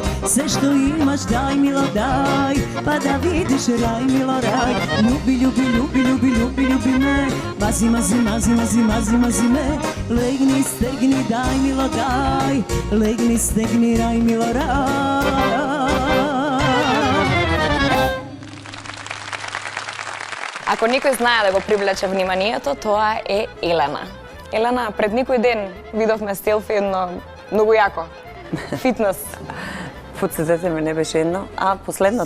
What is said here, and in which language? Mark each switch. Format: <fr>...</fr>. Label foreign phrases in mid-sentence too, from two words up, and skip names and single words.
<sr>Sve što imaš daj milo daj, pa da vidiš raj milo raj. Ljubi, ljubi, ljubi, ljubi, ljubi, ljubi me, mazi, mazi, mazi, mazi, mazi, mazi me. Legni, stegni, daj milo daj, legni, stegni, raj milo raj.</sr> <mk>Ако некој знае да го привлече вниманието, тоа е Елена. Елена, пред некој ден видовме селфи едно многу јако. Фитнес. Подсетете ме, не беше едно, а последното.</mk>